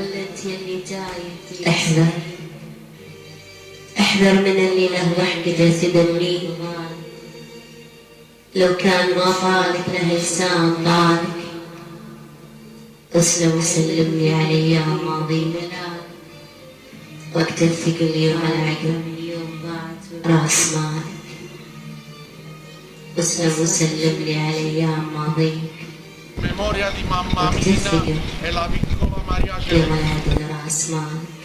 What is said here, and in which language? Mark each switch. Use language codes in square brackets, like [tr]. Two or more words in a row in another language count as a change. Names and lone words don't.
[ar] احذر احذر من اللي له ضحكته تدمريك، لو كان ما طالك له لسان طالك. اسلم وسلم لي على ايام ماضيك، وقت الثقل يوم العقل راس مالك. اسلم وسلم لي على ايام ماضيك، [it] Memoria di mamma Mina e la piccola Maria [ar] يوم Celeste. العقل راس مالك.